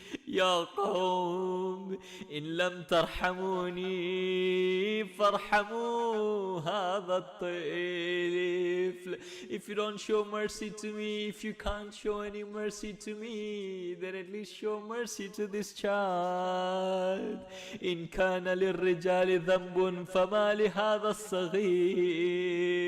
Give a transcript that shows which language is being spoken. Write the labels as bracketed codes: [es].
[ar] يا قوم إن لم ترحموني فارحموا هذا الطفل. [en] If you don't show mercy to me, if you can't show any mercy to me, then at least show mercy to this child. [ar] إن كان للرجال ذنب فما لهذا الصغير.